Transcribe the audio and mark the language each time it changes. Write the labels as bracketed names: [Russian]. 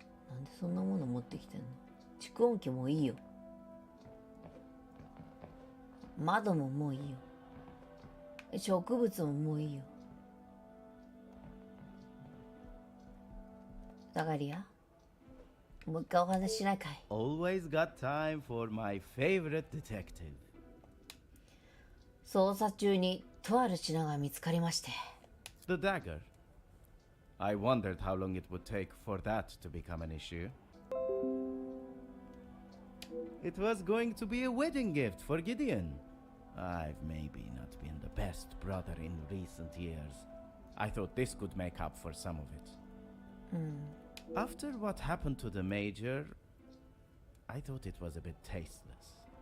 [Japanese] なんでそんなもの持ってきてんの？蓄音機もいいよ。窓ももういいよ。植物ももういいよ。ザガリア、もう一回お話ししないかい？ [English] Always got time for my favorite detective. [Japanese] 捜査中にとある品が見つかりまして。 [English] The dagger. I wondered how long it would take for that to become an issue. It was going to be a wedding gift for Gideon. I've maybe not been the best brother in recent years. I thought this could make up for some of it. After what happened to the major, I thought it was a bit tasteless.